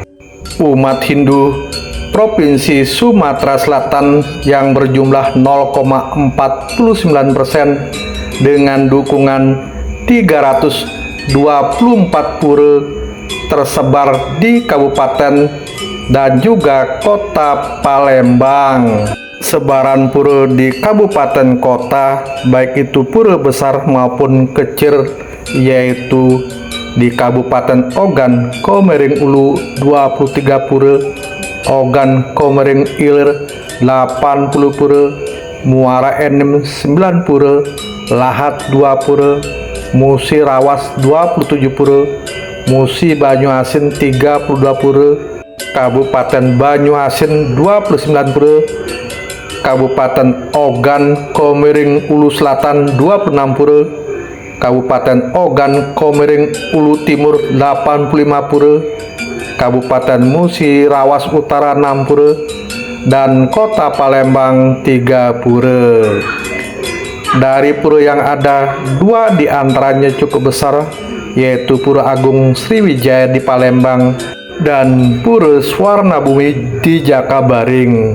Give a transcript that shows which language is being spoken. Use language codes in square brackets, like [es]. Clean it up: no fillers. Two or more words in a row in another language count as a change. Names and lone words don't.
[id] Umat Hindu Provinsi Sumatera Selatan yang berjumlah 0,49% dengan dukungan 324 pura tersebar di kabupaten dan juga kota Palembang. Sebaran pura di kabupaten kota, baik itu pura besar maupun kecil, yaitu di Kabupaten Ogan Komering Ulu 23 pura, Ogan Komering Ilir 80 pura, Muara Enim 9 pura, Lahat 2 pura, Musi Rawas 27 pura, Musi Banyuasin 32 pura, Kabupaten Banyuasin 29 pura, Kabupaten Ogan Komering Ulu Selatan 26 pura, Kabupaten Ogan Komering Ulu Timur 85 pura, Kabupaten Musi Rawas Utara 6 pura, dan Kota Palembang 3 pura. Dari pura yang ada, 2 diantaranya cukup besar, yaitu Pura Agung Sriwijaya di Palembang dan Pura Swarna Bumi di Jakabaring.